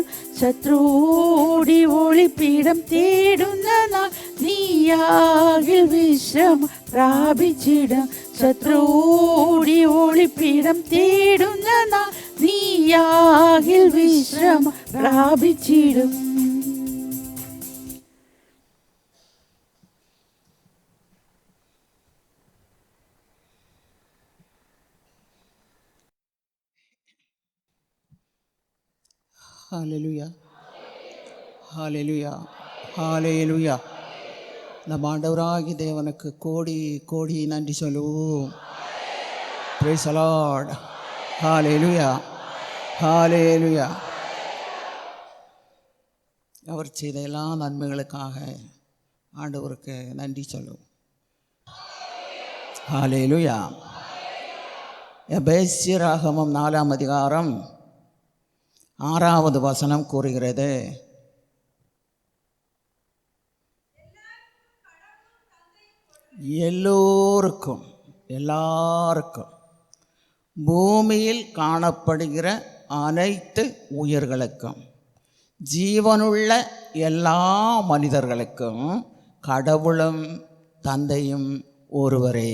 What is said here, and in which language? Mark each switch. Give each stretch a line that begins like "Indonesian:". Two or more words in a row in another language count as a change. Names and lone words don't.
Malayalam: ശത്രുവോടി ഒളിപ്പിടം തേടുന്ന നാൾ നീയാകിൽ വിശ്രമം പ്രാപിച്ചിടും. ശത്രുവോടി ഒളിപ്പിടം തേടുന്ന നാൾ നീയാകിൽ വിശ്രമം പ്രാപിച്ചിടും.
Tamil: ஹalleluya ஹalleluya ஹalleluya. நம்ம ஆண்டவராகிய தேவனுக்கு கோடி கோடி நன்றி சொல்லுவோம்.
English: praise the lord.
Tamil: ஹalleluya ஹalleluya. அவர் செய்த எல்லா நன்மைகளுக்காக ஆண்டவருக்கு நன்றி சொல்லுவோம். ஹalleluya. எபேசியராகமம் 4ஆம் அதிகாரம் 6வது வசனம் கூறுகிறது, எல்லோருக்கும் எல்லாருக்கும் பூமியில் காணப்படுகிற அனைத்து உயிர்களுக்கும் ஜீவனுள்ள எல்லா மனிதர்களுக்கும் கடவுளும் தந்தையும் ஒருவரே.